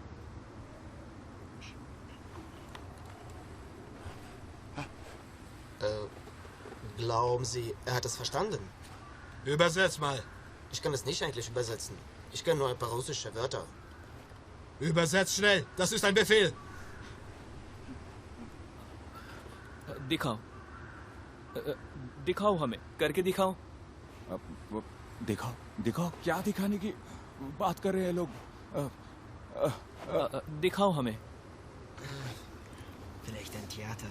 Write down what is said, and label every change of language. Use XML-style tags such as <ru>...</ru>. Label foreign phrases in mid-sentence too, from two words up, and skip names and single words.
<de>Glauben Sie, er hat es verstanden? Übersetz mal. Ich kann es nicht eigentlich übersetzen. Ich kenne nur ein paar russische Wörter. Übersetz schnell. Das ist ein Befehl.</de> <hi>दिखाओ दिखाओ हमें करके दिखाओ दिखाओ दिखाओ क्या दिखाने की बात कर रहे हैं लोग दिखाओ हमें</hi> <de>Vielleicht ein Theater.</de>